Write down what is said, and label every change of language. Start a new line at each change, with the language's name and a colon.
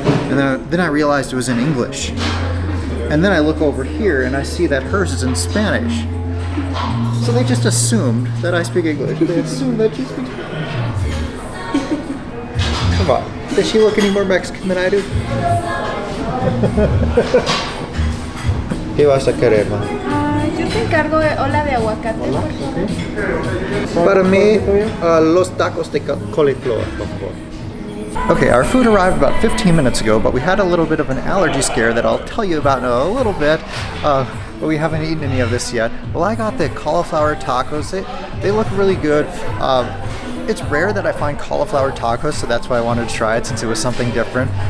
English: And then I realized it was in English. And then I look over here and I see that hers is in Spanish. So they just assumed that I speak English. They assumed that she speaks Spanish. Come on, does she look any more Mexican than I do?
Spanish: ¿Qué vas a querer, ma? Yo te encargo de ola de aguacate. Para mí, los tacos de cauliflower, por favor.
English: Okay, our food arrived about 15 minutes ago, but we had a little bit of an allergy scare that I'll tell you about in a little bit, but we haven't eaten any of this yet. Well, I got the cauliflower tacos. They look really good. It's rare that I find cauliflower tacos, so that's why I wanted to try it since it was something different.